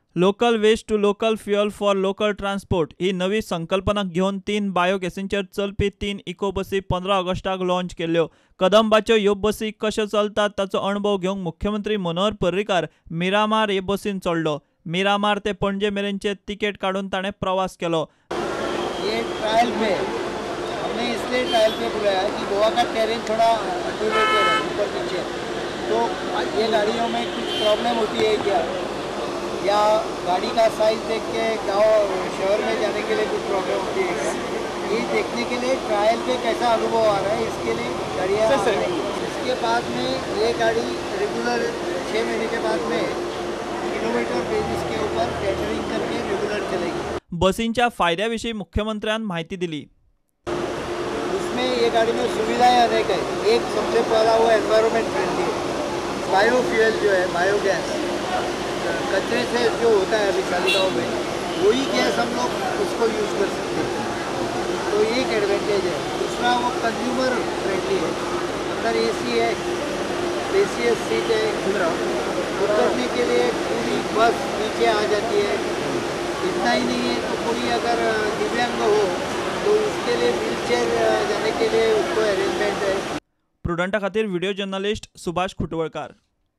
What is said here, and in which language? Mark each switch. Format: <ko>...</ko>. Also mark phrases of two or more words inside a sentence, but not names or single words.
<en>local waste to local fuel for local transport</en> <kok>ही नवी संकल्पना घेवन 3 बायोगॅसींचेर चलपी 3 इको बसी 15 ऑगस्टाक लॉन्च केल्ल्यो। कदंबाच्यो ह्यो बसी कशे चलतात ताचो अणभव घेवंक मुख्यमंत्री मनोहर पर्रीकार मिरामार हे बसीन चडलो। मिरामार ते पणजे मेरेनचे तिकेट काडून ताणें प्रवास केलो।</kok> <hi>ये ट्रायल पे हमने इसलिए ट्रायल पे बुलाया कि गोवा का टेरेन थोड़ा अनडिलेटेड है, ऊपर नीचे, तो ये गाड़ियों में कुछ प्रॉब्लम होती है क्या, या गाड़ी का साइज देख के गाँव शहर में जाने के लिए कुछ प्रॉब्लम होती है क्या, ये देखने के लिए ट्रायल पे कैसा अनुभव आ रहा है इसके लिए गाड़ियाँ। इसके बाद में ये गाड़ी रेगुलर 6 महीने के बाद में</hi> <en>kilometre basis</en> <hi>के ऊपर टेंडरिंग करके रेगुलर चलेगी।</hi> <kok>बसींच्या फायद्याविषयी मुख्यमंत्र्यान माहिती दिली।</kok> <hi>उसमें ये गाड़ी में सुविधाएं अनेक है। एक सबसे पहला वो</hi> <en>environment friendly</en> <hi>है। बायोफ्यूल जो है, बायोगैस, कचरे से जो होता है अभी तालिकाओं में, वही गैस हम लोग उसको यूज़ कर सकते हैं, तो ये एक एडवांटेज है। दूसरा वो</hi> <en>consumer friendly</en> <hi>है, अंदर एसी है,</hi> <en>spacious seat</en> <hi>है, उतरने के लिए पूरी बस नीचे आ जाती है। इतना ही नहीं है तो कोई अगर दिव्यांग हो तो उसके लिए व्हीलचेयर जाने के लिए उसको अरेंजमेंट है।</hi> <kok>प्रुडंटा खातीर</kok> <en>video journalist</en> <kok>सुभाष खुटवळकार।</kok>